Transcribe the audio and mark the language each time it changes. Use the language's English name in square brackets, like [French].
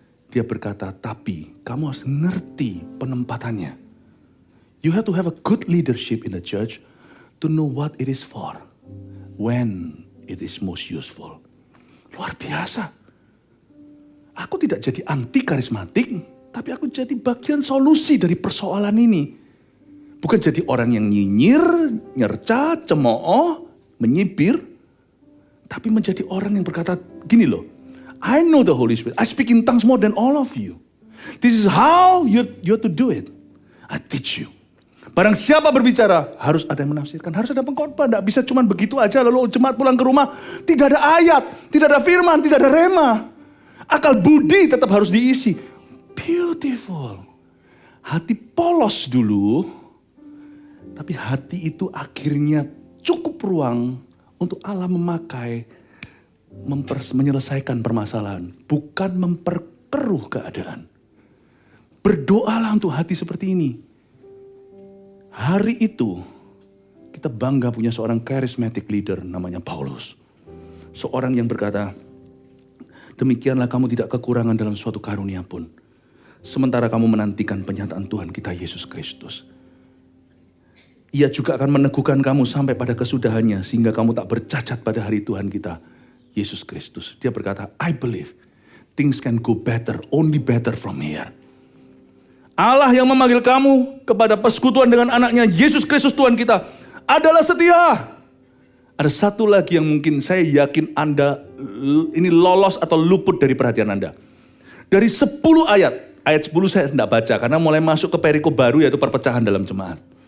[Indonesian] Dia berkata, tapi kamu harus ngerti penempatannya. [English] You have to have a good leadership in the church to know what it is for. When it is most useful. [Indonesian] Luar biasa. Aku tidak jadi anti karismatik, tapi aku jadi bagian solusi dari persoalan ini. Bukan jadi orang yang nyinyir, nyerca, cemooh, menyibir, tapi menjadi orang yang berkata, gini loh, [English] I know the Holy Spirit, I speak in tongues more than all of you. This is how you have to do it. I teach you. [Indonesian] Barang siapa berbicara, harus ada yang menafsirkan, harus ada pengkhotbah. Tidak bisa cuma begitu aja lalu jemaat pulang ke rumah. Tidak ada ayat, tidak ada firman, tidak ada rema. Akal budi tetap harus diisi. Beautiful. Hati polos dulu, tapi hati itu akhirnya cukup ruang untuk Allah memakai, menyelesaikan permasalahan. Bukan memperkeruh keadaan. Berdoalah untuk hati seperti ini. Hari itu kita bangga punya seorang charismatic leader namanya Paulus. Seorang yang berkata, demikianlah kamu tidak kekurangan dalam suatu karunia pun. Sementara kamu menantikan penyataan Tuhan kita Yesus Kristus. Ia juga akan meneguhkan kamu sampai pada kesudahannya. Sehingga kamu tak bercacat pada hari Tuhan kita Yesus Kristus. Dia berkata, [English] I believe things can go better, only better from here. [Indonesian] Allah yang memanggil kamu kepada persekutuan dengan anaknya Yesus Kristus Tuhan kita adalah setia. Ada satu lagi yang mungkin saya yakin Anda ini lolos atau luput dari perhatian Anda. Dari 10 ayat 10 saya tidak baca karena mulai masuk ke perikop baru yaitu perpecahan dalam jemaat.